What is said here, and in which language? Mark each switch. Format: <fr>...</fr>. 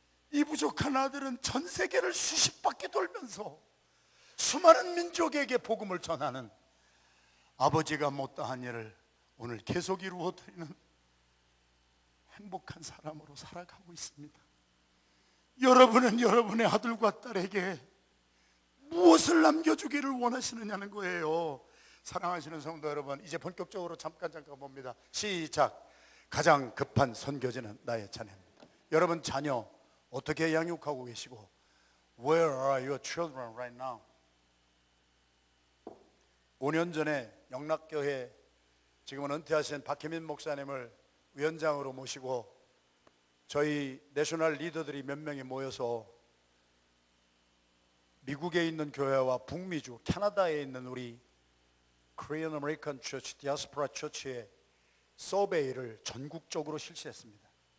<ko>이 부족한 아들은 전 세계를 수십 바퀴 돌면서 수많은 민족에게 복음을 전하는 아버지가 못다한 일을 오늘 계속 이루어드리는 행복한 사람으로 살아가고 있습니다. 여러분은 여러분의 아들과 딸에게 무엇을 남겨주기를 원하시느냐는 거예요. 사랑하시는 성도 여러분, 이제 본격적으로 잠깐 봅니다. 시작. 가장 급한 선교지는 나의 자녀입니다. 여러분 자녀 어떻게 양육하고 계시고</ko> <en>Where are your children right now?</en> <ko>5년 전에 영락교회 지금은 은퇴하신 박혜민 목사님을 위원장으로 모시고 저희 내셔널 리더들이 몇 명이 모여서 미국에 있는 교회와 북미주 캐나다에 있는 우리 Korean American Church, 디아스포라 처치의 서베이를 전국적으로 실시했습니다.</ko>